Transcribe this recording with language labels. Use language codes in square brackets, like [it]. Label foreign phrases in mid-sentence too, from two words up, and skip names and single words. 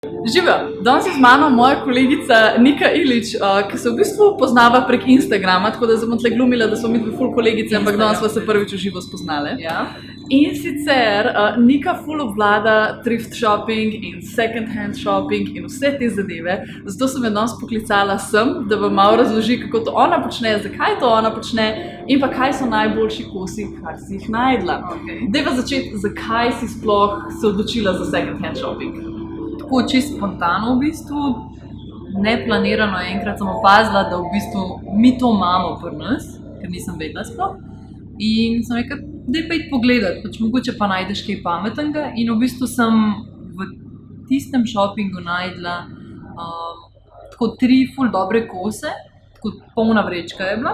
[sl] Živijo, danes je z mano moja kolegica Nika Ilić, ki se v bistvu poznava prek Instagrama, tako da sem tle glumila, da smo mi dve ful kolegice, ampak danes smo se prvič v živo spoznali. Ja. In sicer Nika ful obvlada [en] thrift shopping [sl] in [en] second hand shopping [sl] in vse te zadeve, zato sem jo danes poklicala sem, da vam malo razloži, kako to ona počne, zakaj to ona počne in pa kaj so najboljši kosi, kar si jih najdla. Okay. Dajva začeti, zakaj si sploh se odločila za [en] second hand shopping? [sl] Tako čisto spontano v bistvu, neplanirano enkrat sem opazila, da v bistvu mi to imamo pri nas, ker nisem vedela sploh. In sem rekla, daj pa iti pogledat, pač mogoče pa najdeš kaj pametnega. In v bistvu sem v tistem shoppingu najdla tako 3 ful dobre kose, tako polna vrečka je bila.